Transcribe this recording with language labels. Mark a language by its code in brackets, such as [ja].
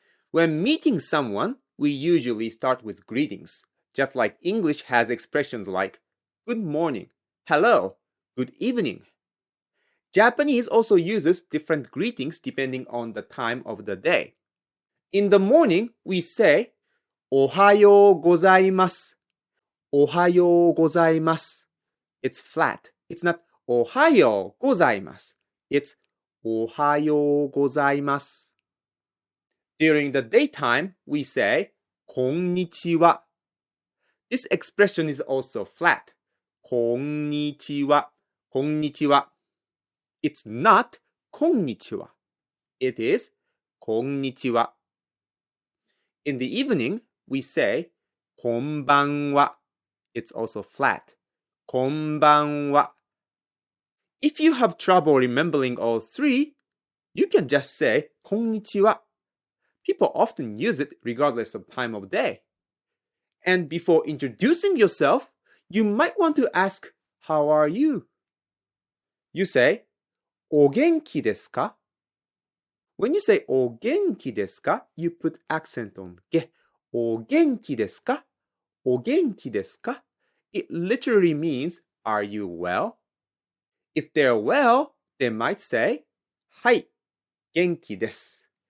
[en] When meeting someone, we usually start with greetings, just like English has expressions like good morning, hello, good evening. Japanese also uses different greetings depending on the time of the day. In the morning, we say [ja] おはようございます。おはようございます。 [en] It's flat. It's not [ja] おはようございます。 [en] It's おはようございます。 During the daytime, we say [ja] こんにちは。 [en] This expression is also flat. [ja] こんにちは。こんにちは。 [en] It's not [ja] こんにちは。 [en] It is [ja] こんにちは。 [en] In the evening, we say [ja] こんばんは。 [en] It's also flat. [ja] こんばんは。 [en] If you have trouble remembering all three, you can just say [ja] こんにちは. [en] People often use it regardless of time of day. And before introducing yourself, you might want to ask, how are you? You say, [ja] お元気ですか? [en] When you say [ja] お元気ですか, [en] you put accent on げ. [ja] お元気ですか?お元気ですか? [en] It literally means, are you well? If they're well, they might say, [ja] はい、元気です.